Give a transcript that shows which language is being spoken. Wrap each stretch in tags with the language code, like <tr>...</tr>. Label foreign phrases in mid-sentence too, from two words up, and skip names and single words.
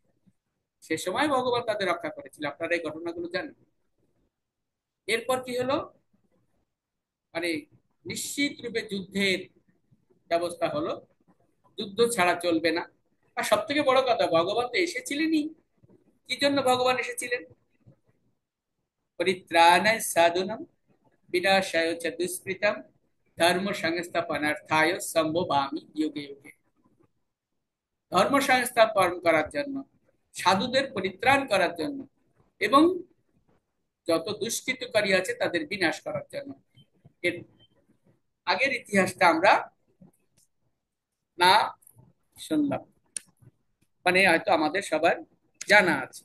<bn>সে সময় ভগবান তাদের রক্ষা করেছিল। আপনারা এই ঘটনাগুলো জানেন। এরপর কি হলো, মানে নিশ্চিত রূপে যুদ্ধের ব্যবস্থা হলো। যুদ্ধ ছাড়া চলবে না। আর সব থেকে বড় কথা, ভগবান তো এসেছিলেনই। কি জন্য ভগবান এসেছিলেন?</bn> <sa>পরিত্রাণায় সাধুনাম বিনাশায় চ দুষ্কৃতম ধর্ম সংস্থাপনার্থায় সম্ভবামি যুগে যুগে।</sa> <bn>ধর্ম সংস্থাপন করার জন্য, সাধুদের পরিত্রাণ করার জন্য, এবং যত দুষ্কৃতকারী আছে তাদের বিনাশ করার জন্য। এর আগের ইতিহাসটা আমরা না শুনলাম, মানে হয়তো আমাদের সবার জানা আছে।</bn>